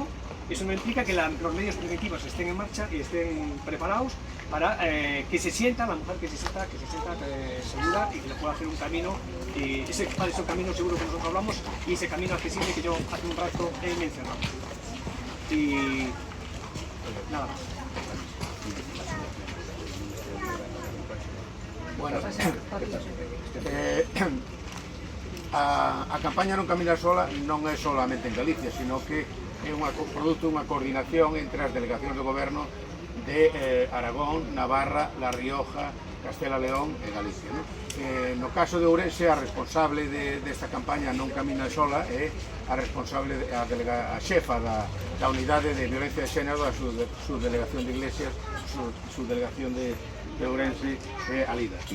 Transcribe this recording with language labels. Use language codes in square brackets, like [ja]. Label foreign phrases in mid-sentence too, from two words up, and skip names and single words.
[es] Eso no implica que los medios preventivos estén en marcha y estén preparados para que se sienta la mujer, que se sienta segura y que le pueda hacer un camino, ese camino seguro que nosotros hablamos, y ese camino accesible que yo hace un rato he mencionado. Y nada más. Bueno, [gl] a campaña Non Caminar Sola non é solamente en Galicia, sino que é produto dunha coordinación entre as delegacións do goberno de Aragón, Navarra, La Rioja, Castela León e Galicia. No caso de Ourense, a responsable desta campaña Non Camina Sola é a responsable, a xefa da unidade de violencia de xénero da subdelegación de Iglesias, subdelegación de Ourense, Alida.